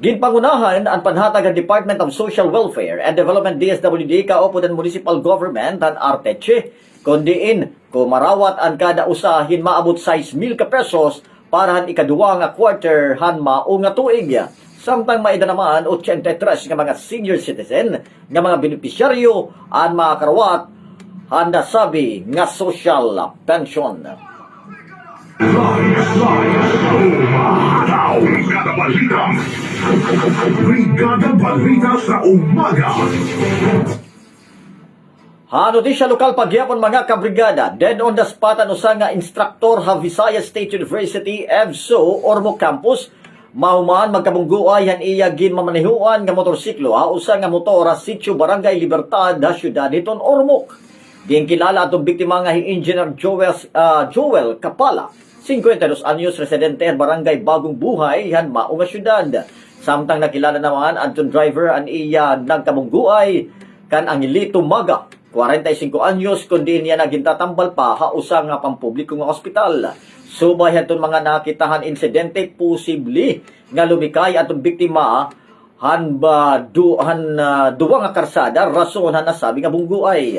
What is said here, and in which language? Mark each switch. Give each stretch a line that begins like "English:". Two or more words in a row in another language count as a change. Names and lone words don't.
Waray: Ginpangunahan ang panhatag ng
English: Department of Social Welfare and Development DSWD
Waray: kaupod ang
English: municipal government
Waray: ang Arteche kundiin kumarawat ang kada usahin maabot 6,000 ka pesos para han ikaduwa nga quarter han mao nga tuig. Samtang maida naman 83 nga mga
English: senior citizen
Waray: nga mga benepisyaryo ang makarawat han nasabi nga
English: social pension.
Waray: Brigada Balita. Brigada Balita sa umaga. Ano di siya lokal pagyapon mga kabrigada,
English: dead on the spot
Waray: ang usa nga instructor ha Visayas State University EVSO Ormoc Campus mahuman magkabungguay han iya ginmamanehuan nga motorsiklo ha usa nga motor sa Sitio Barangay Libertad ha syudad niton Ormoc. Diyan kilala atong biktima nga Engineer Joel Kapala, 52 anyos, residente ang Barangay Bagong Buhay han mao nga syudad. Samtang nakilala naman atong driver an iya nagkabungguay kan Angelito Maga, 45 anyos, kundi niya nagintatambal pa ha usa nga pampubliko nga ospital. Subay hatong mga nakitahan insidente posible nga lumikay atong biktima duwa nga karsada rason han nasabi nga bungguay.